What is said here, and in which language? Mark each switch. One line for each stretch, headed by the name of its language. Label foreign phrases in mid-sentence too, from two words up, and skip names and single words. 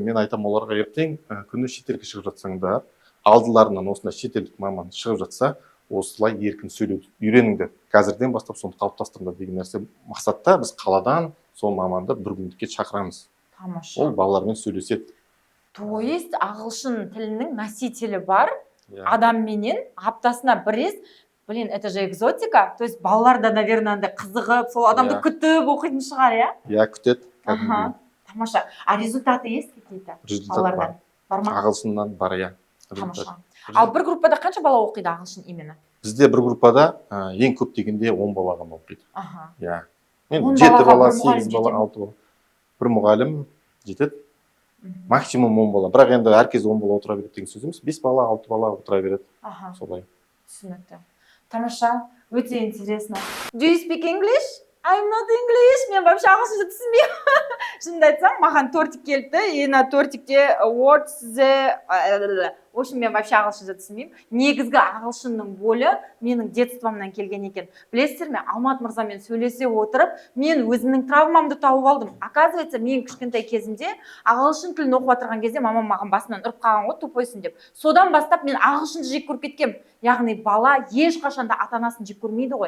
Kazakh: Мен айтам оларға ертең күні шетелге шығып жатсаңдар, алдыларынан осындай шетелдік маман шығып жатса, осылай еркін сөйлеуді үйреніңдер. Қазірден бастап соны қалыптастырыңдар деген нәрсе мақсатта біз қаладан сол маманды бір күндікке шақырамыз. Тамаша. Ол балалармен сөйлеседі.
Russian: То есть
Kazakh: ағылшын тілінің носителі бар адамменен аптасына бір рет.
Russian: Блин, это же экзотика. То есть
Kazakh: балалар да, наверное, қызығып, сол адамды күтіп оқитын шығар, иә? Иә, күтеді. Тамаша.
Russian: А результаты есть какие-то?
Kazakh: Результат бар. Бар ма? Ағылшыннан бар, иә. Тамаша. Ал бір группада қанша бала оқиды ағылшын именно? Бізде бір группада ең көп дегенде 10 бала ғана оқиды. Иә. 10 7 бала, балаға 8 бала, 6 бала. Бір мұғалім жетеді. Максимум 10 бала. Бірақ енді әркез 10 бала отыра береді деген сөз емес. 5 бала, 6 бала отыра береді. Солай. Түсінікті. Тамаша, өте интересно.
English: Do you speak English? I'm not English.
Kazakh: Мен вообще ағылшынша түсінбеймін. Шынымды айтсам, маған тортик келді,
Russian: и на тортикте
English: what's the...
Russian: В общем,
Kazakh: мен вообще ағылшынша түсінбеймін. Негізгі ағылшынның болы менің детствомнан келген екен. Білесіздер ме, Алмат мырзамен сөйлесе отырып, мен өзімнің травмамды тауып алдым. Оказывается, мен кішкентай кезімде ағылшын тілін оқып отырған кезде мамам маған басынан ұрып қалған ғой, тупойсың деп. Содан бастап мен ағылшынды жек көріп кеткем. Яғни бала ешқашанда ата-анасын жек көрмейді ғой.